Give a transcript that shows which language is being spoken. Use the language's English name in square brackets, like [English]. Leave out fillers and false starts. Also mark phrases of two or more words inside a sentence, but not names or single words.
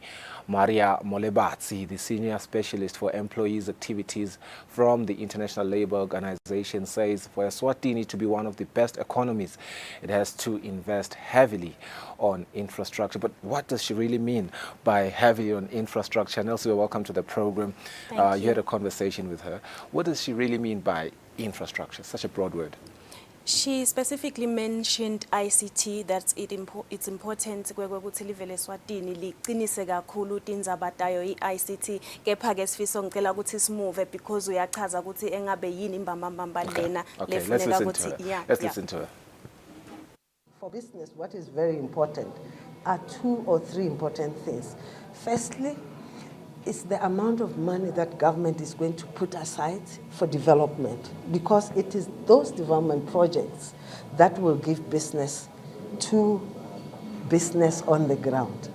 [English] Maria Molebatsi, the Senior Specialist for Employees Activities from the International Labour Organization, says for Eswatini to be one of the best economies, it has to invest heavily on infrastructure. But what does she really mean by heavily on infrastructure? Nelsie, welcome to the program. You had a conversation with her. What does she really mean by infrastructure? Such a broad word. She specifically mentioned ICT, that it's important [Swati] ukuthi live leSwatini liqinise kakhulu tindzaba tayo iICT, kepha-ke sifisa ngicela ukuthi simove because uyachaza ukuthi engabe yini imbambambamba lena lefuneka ukuthi [English] let's listen to her. For business, what is very important are 2 or 3 important things. Firstly, it's the amount of money that government is going to put aside for development, because it is those development projects that will give business to business on the ground.